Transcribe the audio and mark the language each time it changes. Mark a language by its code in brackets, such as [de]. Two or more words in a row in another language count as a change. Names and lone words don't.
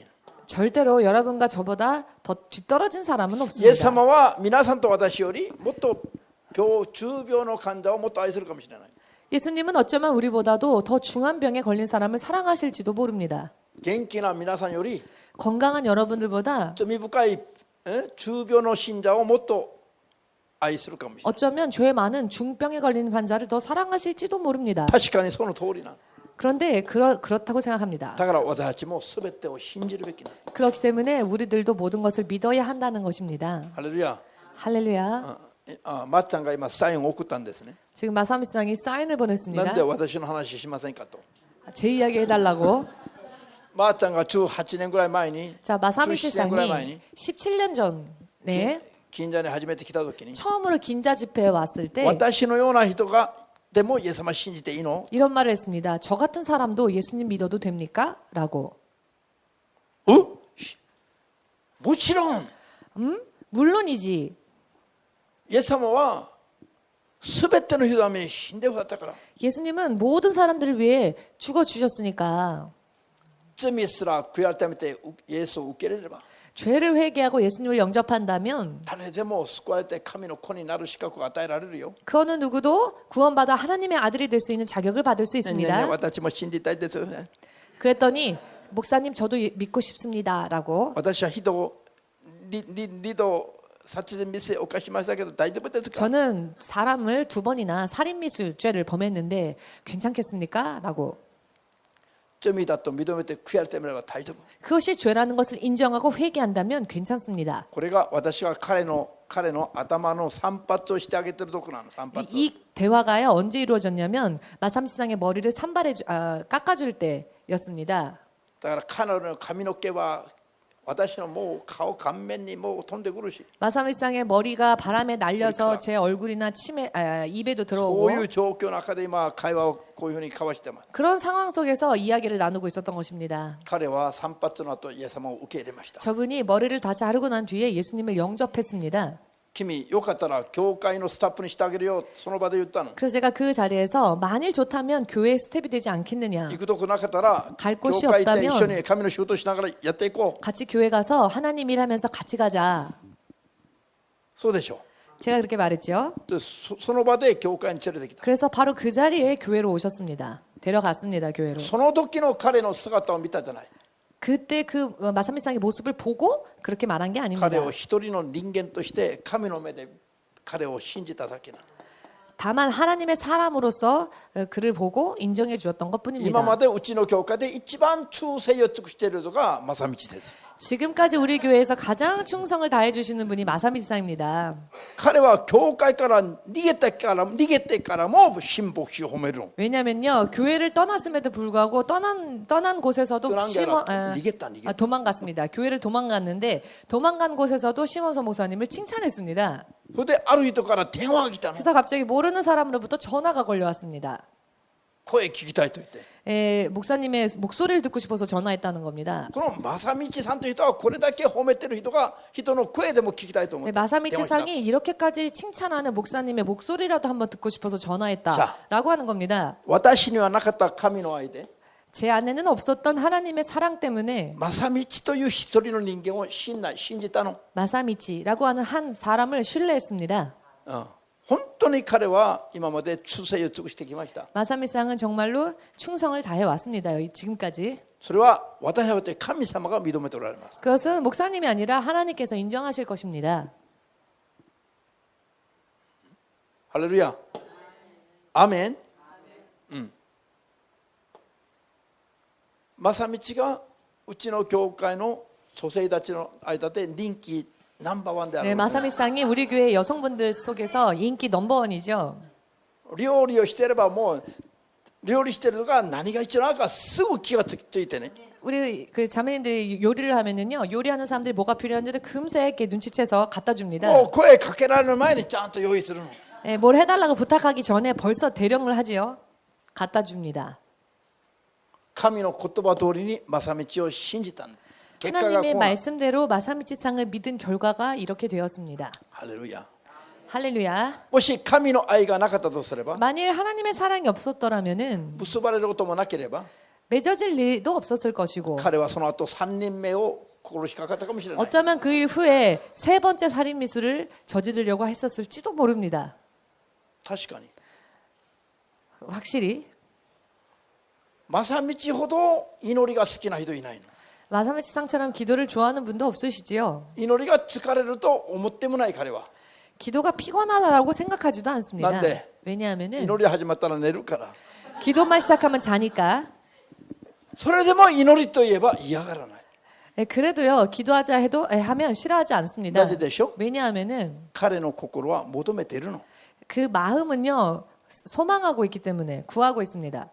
[ko] 절대로 여러분과 저보다 더 뒤떨어진 사람은 [ja] イエス [ko] 없습니다. [ja] 様は皆さんと私よりもっと重病の患者をもっと愛するかもしれない。 [ko] 예수님은 어쩌면 우리보다도 더 중한 병에 걸린 사람을 사랑하실지도 모릅니다. [ja] 元気な皆さんより [ko] 건강한 여러분들보다 [ja] 罪深い重病の信者をもっと愛するかもしれない。 [ko] 어쩌면 죄 많은 중병에 걸린 환자를 더 사랑하실지도 모릅니다. [ja] 確かにその通りなの。 [ko] 그런데 그렇다고 생각합니다. [ja] だから私たちも全てを信じるべきなの。 [ko] 그렇기 때문에 우리들도 모든 것을 믿어야 한다는 것입니다. [ja] ハレルヤ。 [ko] 할렐루야. [ja] まっちゃんが今サインを送ったんですね。 [ko] 지금 마사미상이 사인을 [ja] なん [ko] 보냈습니다. [ja] で私の話しませんかと。 [ko] 제 이야기 해달라고. [ja] まっちゃんが18年ぐらい前に、 [ko] 자, [ja] 17年ぐらい前 [ko] 마사미상이 [ja] に [ko] 17년 전에 [ja] 近所に初めて来た時に、 [ko] 처음으로 긴자 집회에 왔을 때 [ja] 私のような人がでもイエス様信じていいの？ [ko] 이런 말을 했습니다. 저 같은 사람도 예수님 믿어도 됩니까? 라고. [ja] もちろん [ko] 물론이지. [ja] イエス様は全ての人のために死んでくださったから。 [ko] 예수님은 모든 사람들을 위해 죽어주셨으니까 [ja] 罪すら悔い改めてイエスを受け入れれば [ko] 죄를 회개하고 예수님을 영접한다면 [ja] 誰でも救われて神の子になる資格が与えられるよ。 [ko] 그 어느 누구도 구원받아 하나님의 아들이 될 수 있는 자격을 받을 수 [ja] ねえねえねえ [ko] 있습니다. [ja] 私も信じたいですよね。 [ko] 그랬더니 목사님 저도 믿고 싶습니다라고. [ja] 私は人を2度殺人未遂を犯しましたけど大丈夫ですか？ [ko] 저는 사람을 2번이나 살인미수죄를 범했는데 괜찮겠습니까? 라고. [ja] 罪だと認めて悔い改めれば大丈夫。 [ko] 그것이 죄라는 것을 인정하고 회개한다면 괜찮습니다. [ja] これが私が彼の頭の散髪をしてあげてるところなの。散髪。 [ko] 이 대화가요 언제 이루어졌냐면 마삼시상의 머리를 깎아줄 때였습니다. [ja] だから彼の髪の毛は私のもう顔顔面にもう飛んでくるし、 [ko] 마삼일상의 머리가 바람에 날려서 제 얼굴이나 입에도 [ja] こ [ko] 들어오고 [ja] ういう状況の中で今会話をこういうふうに交わしてます。 [ko] 그런 상황 속에서 이야기를 나누고 있었던 것입니다. [ja] 彼は散髪の後イエス様を受け入れました。 [ko] 저분이 머리를 다 자르고 난 뒤에 예수님을 영접했습니다. [ja] 君よかったら教会のスタッフにしてあげるよ、その場で言ったの。 [ko] 그래서 제가 그 자리에서 만일 좋다면 교회 스텝이 되지 않겠느냐. [ja] 行くとこなかったら [ko] 갈 [ja] 教 [ko] 곳이 [ja] 会行って [ko] 없다면 [ja] 一緒に神の仕事しながらやっていこう。 [ko] 같이 교회 가서 하나님 일하면서 같이 가자. [ja] そうでしょ [ko] 제가 그렇게 말했죠. [ja] う。でその場で教会に連れてきた。 [ko] 그래서 바로 그 자리에 교회로 오셨습니다. 데려갔습니다. 교회로. [ja] その時の彼の姿を見たじゃない。 [ko] 그때 그 마삼일상의 모습을 보고 그렇게 말한 게 아닙니다. [ja] 彼を一人の人間として神の目で彼を信じただけなの。 [ko] 다만 하나님의 사람으로서 그를 보고 인정해 주었던 [ja] 今 [ko] 것뿐입니다. [ja] までうちの教会で一番忠誠を尽くしているのが正道です。 [ko] 지금까지 우리 교회에서 가장 충성을 다해 주시는 분이 마사미지사입니다. [ja] 彼は教会から逃げてからも新牧師を褒めるの。 [ko] 왜냐면요, 교회를 떠났음에도 불구하고 떠난 곳에서도 떠난 게 아니라 逃げた. 도망갔습니다. 교회를 도망갔는데 도망간 곳에서도 시몬서 목사님을 칭찬했습니다. [ja] それである人から電話が来たの。 [ko] 그래서 갑자기 모르는 사람으로부터 전화가 걸려왔습니다. [ja] 声聞きたいと言って。 [ko] 목사님의 목소리를 듣고 싶어서 전화했다는 겁니다. [ja] この正道さんという人はこれだけ褒めてる人が人の声でも聞きたいと思って。 [ko] 마사미치상이 이렇게까지 칭찬하는 목사님의 목소리라도 한번 듣고 싶어서 자. 전화했다라고 하는 겁니다. [ja] 私にはなかった神の愛で、 [ko] 제 안에는 없었던 하나님의 사랑 때문에 [ja] 正道という一人の人間を信じたの。 [ko] 마사미치라고 하는 한 사람을 신뢰했습니다. [ja] 本当に彼は今まで忠誠を尽くしてきました。 [ko] 마사미상은 정말로 충성을 다해 왔습니다. 지금까지. [ja] それは私は神様が認めておられます。 [ko] 그것은 목사님이 아니라 하나님께서 인정하실 것입니다. [ja] ハレルヤ。アーメン。正道がうちの教会の女性たちの間で人気ナンバーワンである。 [ko] 네, 마사미상이 우리 교회 여성분들 속에서 인기 넘버원이죠. [ja] 料理をしていればもう料理してるとか何が一番あるかすぐ気がついてね [ko] 우리 그 자매님들이 요리를 하면은요, 요리하는 사람들이 뭐가 필요한지를 금세 이렇게 눈치채서 갖다 줍니다. [ja] もう声かけられる前にちゃんと用意するの [ko] 예, 뭘 해달라고 부탁하기 전에 벌써 대령을 하지요. 갖다 줍니다. [ja] 神の言葉通りに正道を信じたんだ結果が [ko] 하나님의 [ja] こうな [ko] 말씀대로 마사미치상을 믿은 결과가 이렇게 되었습니다. [ja] ハレルヤ [ko] 할렐루야. [ja] もし神の愛がなかったとすれば [ko] 만일 하나님의 사랑이 없었더라면은 [ja] 結ばれることもなければ [ko] 맺어질 일도 없었을 것이고 [ja] 彼はその後3人目を殺しかかったかもしれない [ko] 어쩌면 그 일 후에 세 번째 살인 미수를 저지르려고 했었을지도 모릅니다. [ja] 確かに [ko] 확실히 [ja] 正道ほど祈りが好きな人いないの [ko] 마사미치상처럼 기도를 좋아하는 분도 없으시지요. [ja] 祈りが疲れると思ってもない彼は [ko] 기도가 피곤하다고 생각하지도 않습니다. [ja] 난데? [ko] 왜냐하면은 [ja] 祈り始まったら寝るから [ko] 기도만 시작하면 자니까. [ja] それでも祈りといえば嫌がらない [ko] 예, 그래도요 기도하자 해도 하면 싫어하지 않습니다. [ja] なぜでしょ [ko] 왜냐하면은 [ja] 彼の心は求めているの [ko] 그 마음은요 소망하고 있기 때문에 구하고 있습니다.